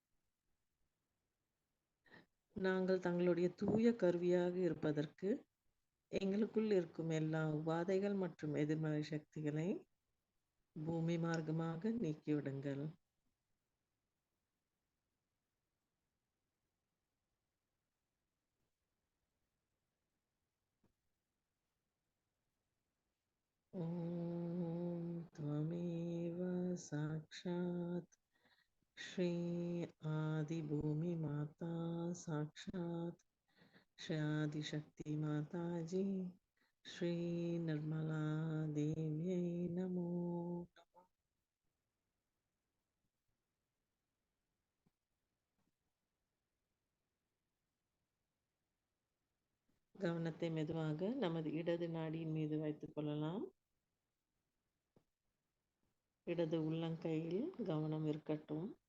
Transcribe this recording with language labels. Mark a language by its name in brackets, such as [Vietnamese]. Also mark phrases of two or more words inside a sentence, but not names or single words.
[Tamil] நாங்கள் தங்களுடைய தூய கருவியாக இருப்பதற்கு எங்களுக்குள் இருக்கும் எல்லா உபாதைகள் மற்றும் எதிர்மறை சக்திகளை பூமி மார்க்கமாக நீக்கிவிடுங்கள். [Sanskrit] ஓம் त्वमेव साक्षात् श्री आदि भूमि माता साक्षात् श्री आदि शक्ति माता जी श्री निर्मला देव्यै नमो. [Tamil] கவனத்தை மெதுவாக நமது இடது நாடியின் மீது வைத்துக் கொள்ளலாம். இடது உள்ளங்கையில் கவனம் இருக்கட்டும்.